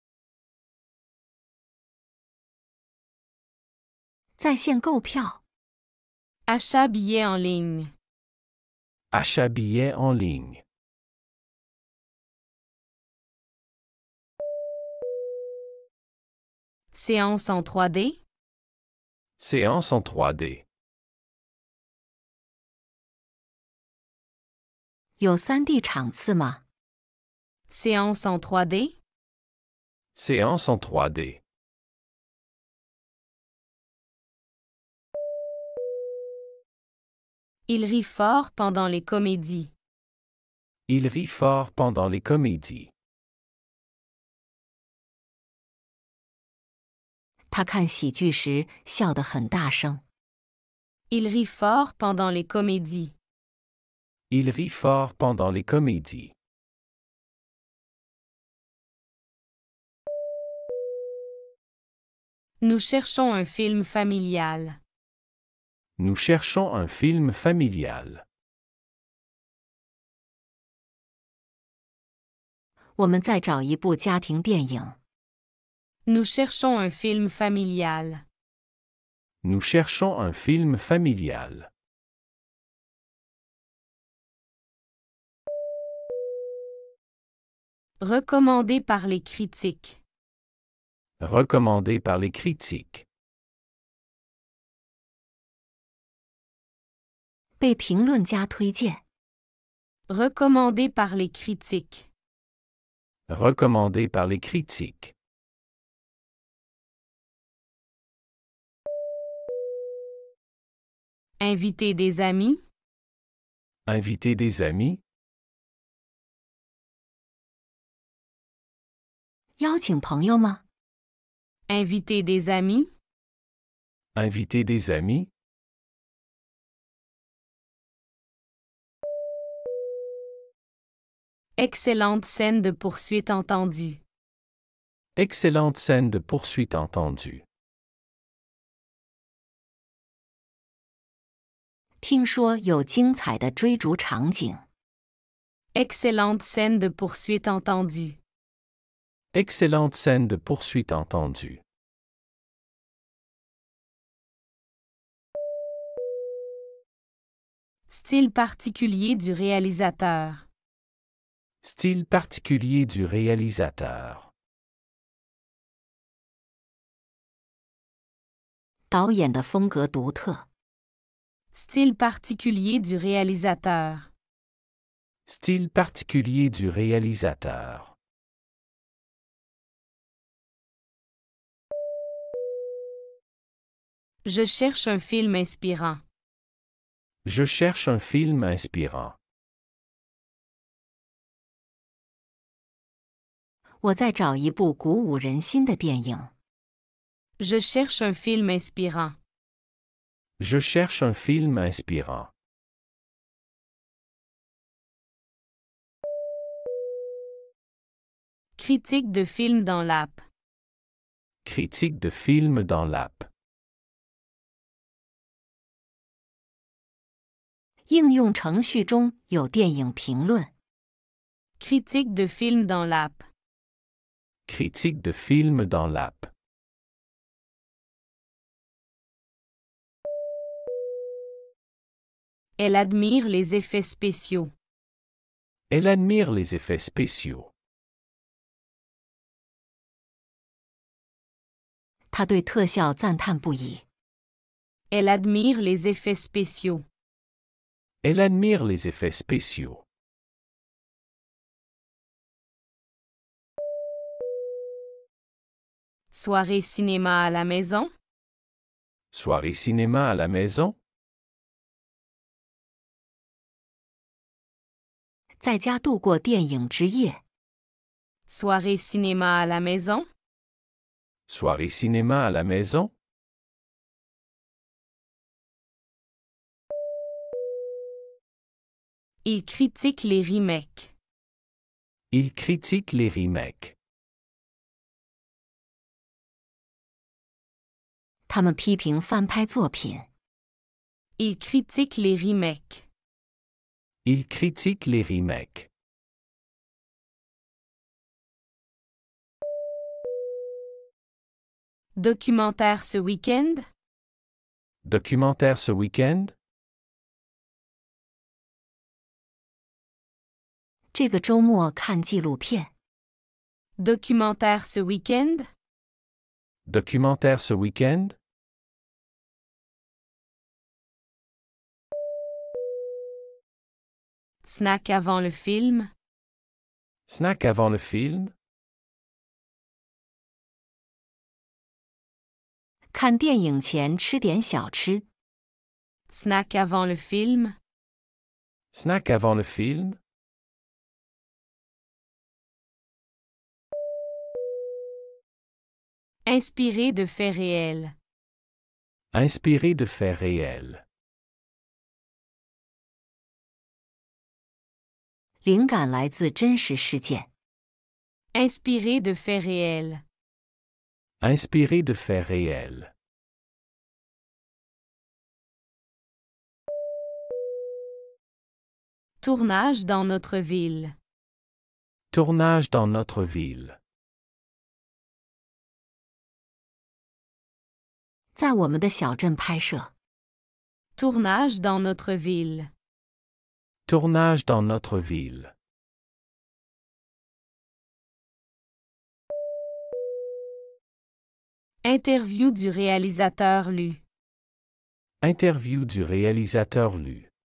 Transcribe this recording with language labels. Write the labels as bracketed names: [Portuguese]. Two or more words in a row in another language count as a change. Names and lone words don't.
[Chinese] 在线购票。 [French] Achat billets en ligne. Achat billets en ligne. Séance en 3D? Séance en 3D. [Chinese] 有3D 场次吗？ [French] Séance en 3D? Séance en 3D. Il rit fort pendant les comédies. Il rit fort pendant les comédies. [Chinese] 他看喜剧时笑得很大声。 [French] Il rit fort pendant les comédies. Il rit fort pendant les comédies. Nous cherchons un film familial. Nous cherchons un film familial. [Chinese] 我们在找一部家庭电影。 [French] Nous cherchons un film familial. Nous cherchons un film familial. Recommandé par les critiques. Recommandé par les critiques. [Chinese] 被评论家推荐。 [French] Recommandé par les critiques. Recommandé par les critiques. Inviter des amis? Inviter des amis? [Chinese] 邀请朋友吗？ [French] Inviter des amis? Inviter des amis? Excellente scène de poursuite entendue. Excellente scène de poursuite entendue. [Chinese] 听说有精彩的追逐场景。 [French] Excellente scène de poursuite entendue. Excellente scène de poursuite entendue. Style particulier du réalisateur. Style particulier du réalisateur. [Chinese] 导演的风格独特。 [French] Style particulier du réalisateur. Style particulier du réalisateur. Je cherche un film inspirant. Je cherche un film inspirant. [Chinese] 我在找一部鼓舞人心的电影。 [French] Je cherche un film inspirant. Je cherche un film inspirant. Critique de film dans l'app. Critique de film dans l'app. [Chinese] 应用程序中有电影评论。 [French] Critique de film dans l'app. Critique de film dans l'app. Elle admire les effets spéciaux. Elle admire les effets spéciaux. [Chinese] 他对特效赞叹不已。 [French] Elle admire les effets spéciaux. Elle admire les effets spéciaux. Soirée cinéma à la maison. Soirée cinéma à la maison. [Chinese] 在家度过电影之夜。 [French] Soirée cinéma à la maison. Soirée cinéma à la maison. Il critique les remakes. Il critique les remakes. [Chinese] 他们批评翻拍作品。 [French] Il critique les remakes. Il critique les remakes. Documentaire ce week-end. Documentaire ce week-end. [Chinese] 这个周末看纪录片。 [French] Documentaire ce week-end. Documentaire ce week-end. Snack avant le film. Snack avant le film. [Chinese] 看电影前吃点小吃。 [French] Snack avant le film. Snack avant le film. Inspiré de faits réels. Inspiré de faits réels. [Chinese] 灵感来自真实事件。 [French] Inspiré de faits réels. Inspiré de faits réels. Tournage dans notre ville. Tournage dans notre ville. [Chinese] 在我们的小镇拍摄。 [French] Tournage dans notre ville. Tournage dans notre ville. Interview du réalisateur lu. Interview du réalisateur lu.